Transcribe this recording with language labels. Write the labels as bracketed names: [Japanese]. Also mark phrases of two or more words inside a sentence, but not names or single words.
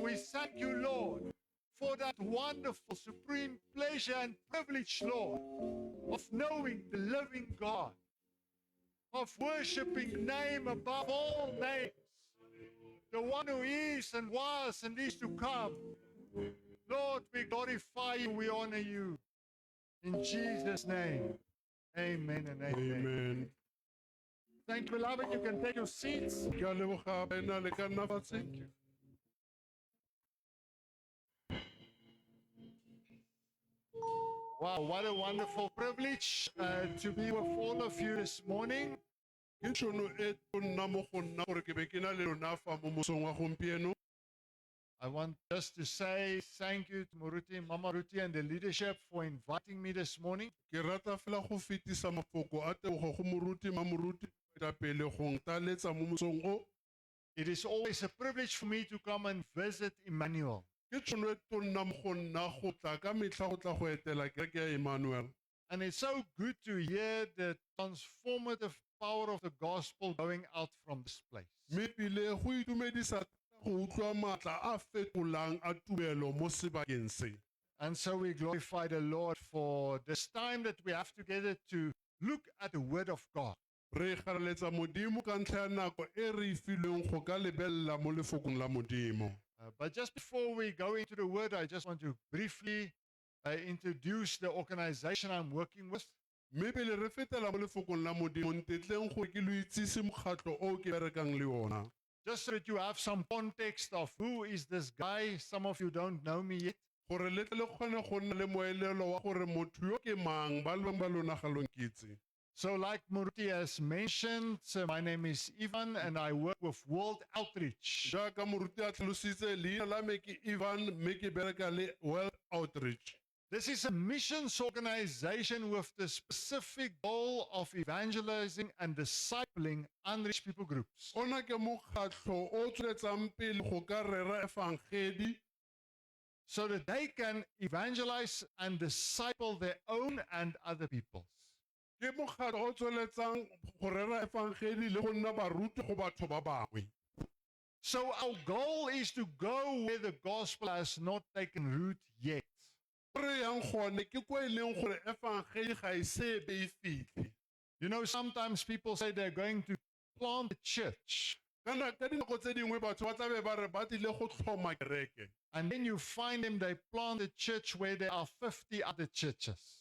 [English] We thank you, Lord, for that wonderful, supreme pleasure and privilege, Lord, of knowing the living God, of worshiping name above all names, the one who is and was and is to come. Lord, we glorify you, we honor you. In Jesus' name, amen and amen. Amen. Thank you, beloved. You can take your seats. [Tswana] Ke a leboga baena le ka nna fatshe. [English] Wow, what a wonderful privilege to be with all of you this morning. [Tswana] Ke tšhono e tonna mo go nna gore ke be ke na le lona fa mo mosong wa gompieno. [English] I want just to say thank you to Moruti, Mama Ruti, and the leadership for inviting me this morning. [Tswana] Ke rata fela go fetisa mafoko a tebogo go moruti mamoruti pele go ntaletsa mo mosong o. [English] It is always a privilege for me to come and visit Emmanuel. [Tswana] Ke tšhono e tonna mo go nna go tla ka metlha go tla go etela kereke ya Emmanuel. [English] And it's so good to hear the transformative power of the gospel going out from this place. [Tswana] Mme pele go itumedisa go utlwa maatla a fetolang a tumelo mo sebakeng se. [English] And so we glorify the Lord for this time that we have together to look at the Word of God. [Tswana] Re garaletsa modimo ka ntlha ya nako e re filweng go ka lebella mo lefokong la modimo. [English] But just before we go into the Word, I just want to briefly introduce the organization I'm working with. [Tswana] Mme pele re fetela mo lefokong la modimo ntetleng gore ke lo itsise mokgatlo o ke berekang le ona. [English] Just so that you have some context of who is this guy. Some of you don't know me yet. [Tswana] Gore le tle le kgone go nna le moelelo wa gore motho yo ke mang ba le ba lona ga lo nkitse. [English] So like Muruti has mentioned, my name is Ivan and I work with World Outreach. [Tswana] Jaaka moruti a tlhalositse leina la me ke Ivan mme ke bereka le World Outreach. [English] This is a missions organization with the specific goal of evangelizing and discipling unreached people groups. [Tswana] Ona ke mokgatlo o tsweletsang pele go ka rera evangeli [English] so that they can evangelize and disciple their own and other peoples. [Tswana] Ke mokgatlo o tsweletsang go rera evangeli le go nna baruti go batho ba bangwe. [English] So our goal is to go where the gospel has not taken root yet. You know, sometimes people say they're going to plant a church. And then you find them, they plant a church where there are 50 other churches.